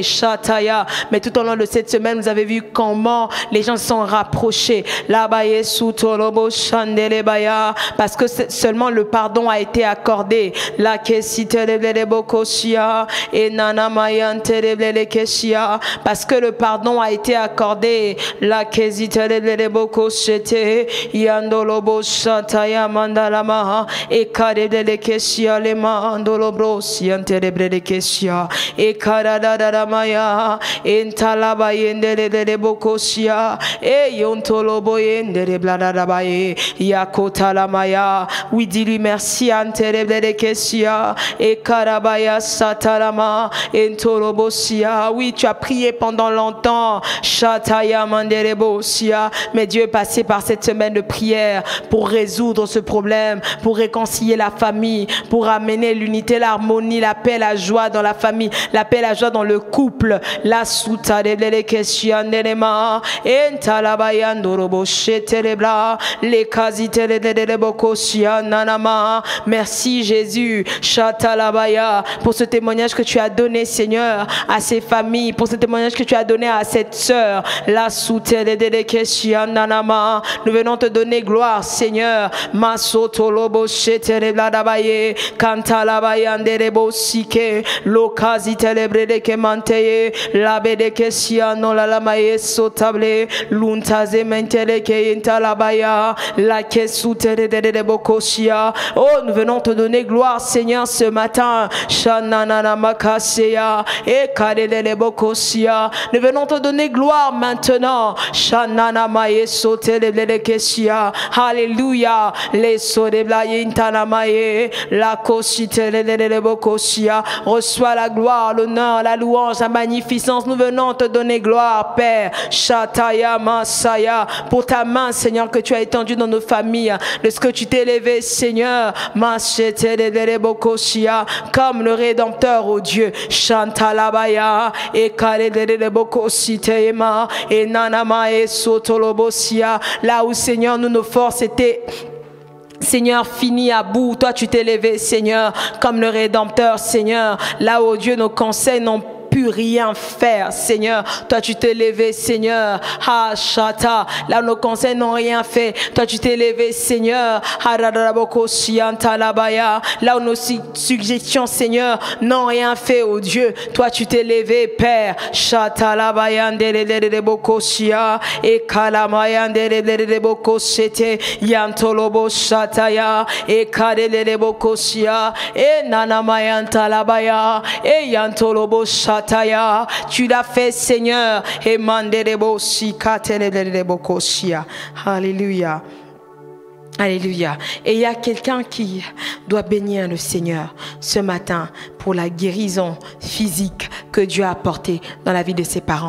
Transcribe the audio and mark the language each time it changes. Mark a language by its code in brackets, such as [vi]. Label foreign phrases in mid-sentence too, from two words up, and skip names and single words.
[fr] Mais tout au long de cette semaine, vous avez vu comment les gens se sont rapprochés. Parce que seulement le pardon a été accordé. Et Nana parce que le pardon a été accordé. La kesiteleboko shete yandolobo shataya mandalama et karebele kesia le mandolobro siantelebele kesia et karadadamaya entalaba yendeleboko sia et yontolobo yendelebladadabaye yakotalamaya. Oui, dis-lui merci antelebele kesia et karabaya satalama entolobosia. Oui, tu as prié pendant longtemps, Shataya Manderebosia, mais Dieu est passé par cette semaine de prière pour résoudre ce problème, pour réconcilier la famille, pour amener l'unité, l'harmonie, la paix, la joie dans la famille, la paix, la joie dans le couple. La souta de l'elekesia nerema, entalabayandorobo shetelebla, les kasitele de l'ebokosia nanama. Merci Jésus, Shatalabaya, pour ce témoignage que tu as donné, Seigneur, à ces familles, pour ce témoignage que tu as donné à cette sœur. La soutele de kesia nanama. Nous venons te donner gloire, Seigneur. Masotolobo shetelebla dabaye, kantalabayandere sike, lokazitelebre de kemanteye, labe de kesia no la lamaye sotable, luntaze mentele ke intalabaya, la kesutele de bokosia. Oh, nous venons te donner gloire, Seigneur, ce matin. Shanana makaseya, et kadele bokosia. Nous venons te donner gloire maintenant. Shanana maye sotele de kesia. Alléluia. Les sodebla intana maye, la kositele de bokosia. Reçois la gloire, l'honneur, la louange, la magnificence. Nous venons te donner gloire, Père. Shataya Masaya, pour ta main, Seigneur, que tu as étendue dans nos familles, de ce que tu t'es élevé, Seigneur, comme le Rédempteur, oh Dieu. Chantalabaya, et Kaledebokositema, et Nanama et Sotolobosia, là où, Seigneur, nous, nos forces étaient, Seigneur, fini à bout. Toi, tu t'es élevé, Seigneur, comme le Rédempteur, Seigneur. Là où, Dieu, nos conseils n'ont pu rien faire, Seigneur. Toi, tu t'es levé, Seigneur. Ha, Shata. Là où nos conseils n'ont rien fait. Toi, tu t'es levé, Seigneur. Là où nos suggestions, Seigneur, n'ont rien fait, oh Dieu. Toi, tu t'es levé, Père. Shata la bayandere bokosia et kalamayandere bokosete yantolobo shataya et kadele bokosia et nanamayanta la baya et yantolobo shataya. Tu l'as fait, Seigneur. Et manderebo sikatelebo kosia. Alléluia. Alléluia. Et il y a quelqu'un qui doit bénir le Seigneur ce matin pour la guérison physique que Dieu a apportée dans la vie de ses parents.